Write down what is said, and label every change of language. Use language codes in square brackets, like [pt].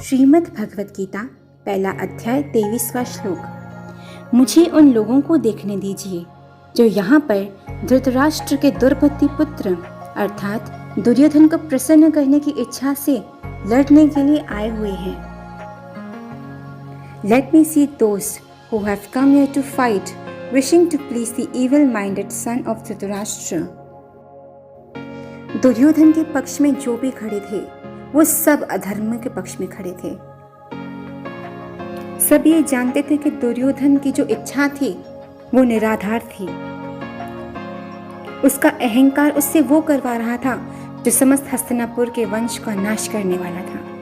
[hi] श्रीमद् भगवत गीता पहला अध्याय 23वां श्लोक। मुझे उन लोगों को देखने दीजिए जो यहाँ पर धृतराष्ट्र के दुर्बुद्धि पुत्र अर्थात दुर्योधन को प्रसन्न करने की इच्छा से लड़ने के लिए आए हुए हैं। [en] Let me see those who have come here to fight, wishing to please the evil-minded son of Dhritarashtra. [hi] Duryodhan के पक्ष में जो भी खड़े थे वो सब अधर्म के पक्ष में खड़े थे। सब ये जानते थे कि दुर्योधन की जो इच्छा थी वो निराधार थी। उसका अहंकार उससे वो करवा रहा था जो समस्त हस्तिनापुर के वंश का नाश करने वाला था।